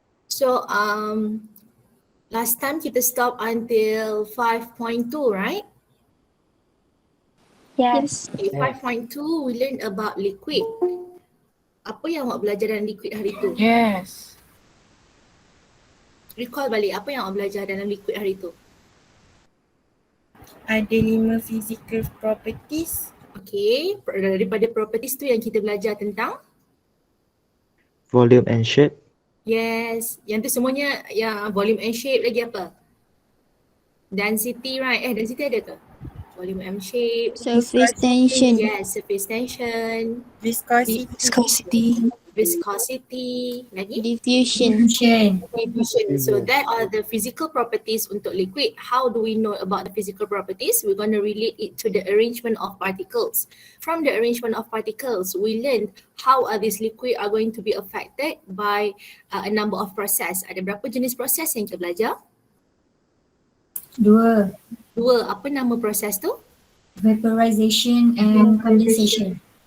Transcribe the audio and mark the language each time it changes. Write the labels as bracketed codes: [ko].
[en] So last time [ms] kita [en] stop until 5.2, right? Yes. Okay, 5.2 we learned about liquid. [ms] Apa yang awak belajar dalam liquid hari tu? [en] Yes. [ms] Recall balik apa yang awak belajar dalam liquid hari tu? Ada 5 physical properties. Okay, daripada properties tu yang kita belajar tentang? [en] Volume and shape. [ms] Yes, yang tu semuanya yang volume and shape, lagi apa? Density, right? Density ada ke? Volume and shape. [en] Surface tension. Yes, surface tension. Viscosity. Viscosity. Lagi? Diffusion. Diffusion. So that are the physical properties [ms] untuk [en] liquid. How do we know about the physical properties? We're going to relate it to the arrangement of particles. From the arrangement of particles, we learned how these liquid are going to be affected by a number of process. [ms] Ada berapa jenis proses yang kita belajar? Dua. Apa nama proses tu? [en] Vaporization and condensation.